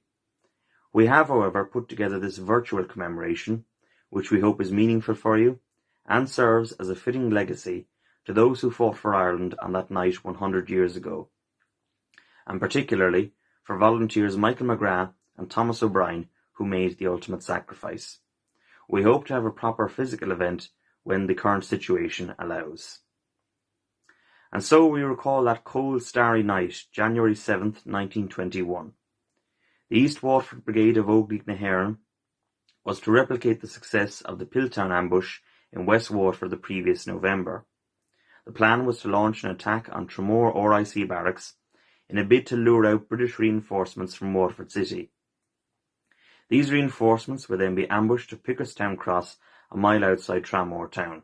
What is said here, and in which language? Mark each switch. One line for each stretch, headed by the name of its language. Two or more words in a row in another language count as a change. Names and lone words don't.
English: We have, however, put together this virtual commemoration, which we hope is meaningful for you and serves as a fitting legacy to those who fought for Ireland on that night 100 years ago, and particularly for volunteers Michael McGrath and Thomas O'Brien who made the ultimate sacrifice. We hope to have a proper physical event when the current situation allows. And so we recall that cold, starry night, January 7th, 1921. The East Waterford Brigade of Óglaigh na hÉireann was to replicate the success of the Pickardstown ambush in West Waterford the previous November. The plan was to launch an attack on Tramore RIC barracks in a bid to lure out British reinforcements from Waterford City. These reinforcements would then be ambushed at Pickardstown Cross, a mile outside Tramore town.